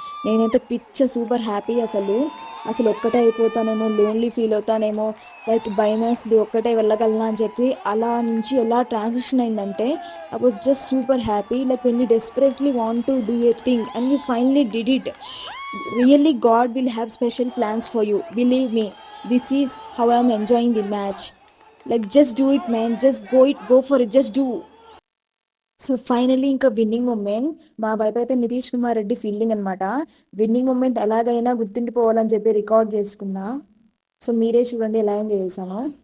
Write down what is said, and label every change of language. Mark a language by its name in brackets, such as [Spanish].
[Telugu] నేనైతే super happy అసలు ఒక్కటే అయిపోతానేమో, లోన్లీ ఫీల్ అవుతానేమో, లైక్ భయమేస్తుంది ఒక్కటే వెళ్ళగలనా అని చెప్పి అలా నుంచి ఎలా ట్రాన్సిషన్ అయిందంటే [English] I was just super happy. Like when you desperately want to do a thing and you finally did it. Really, God will have special plans for you. Believe me, this is how I'm enjoying the match. Like, just do it, man. Just go for it. Just do. [Telugu] So finally ఇంకా winning moment మా వైపు అయితే Nitish Kumar Reddy fielding అనమాట. Winning moment ఎలాగైనా గుర్తుండిపోవాలని చెప్పి record చేసుకున్నా. So మీరే చూడండి ఎలా ఎంజాయ్ చేశాను.